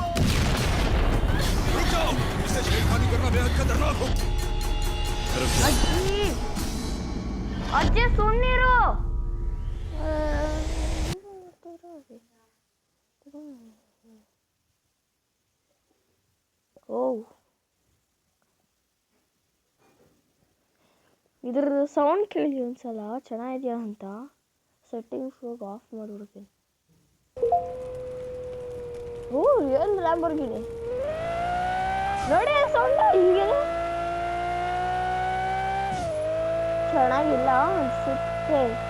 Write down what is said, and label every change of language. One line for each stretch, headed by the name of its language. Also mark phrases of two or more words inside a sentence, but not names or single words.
Hindi: रुक जाओ, इससे छेड़खानी करना बेहद खतरनाक हो। अज्जी सुन नहीं रहो।
Kannada: ओह ಇದ್ರದ್ದು ಸೌಂಡ್ ಕೇಳಿ ಒಂದ್ಸಲ ಚೆನ್ನಾಗಿದೆಯಾ ಅಂತ. ಸೆಟ್ಟಿಂಗ್ಸ್ ಹೋಗಿ ಆಫ್ ಮಾಡಿಬಿಡ್ತೀನಿ. ಓ ಏನು ಲ್ಯಾಂಬೋರ್ಗಿನಿ ನೋಡಿ ಸೌಂಡ್ ಹಿಂಗೇನು ಚೆನ್ನಾಗಿಲ್ಲ ಅನ್ಸುತ್ತೆ.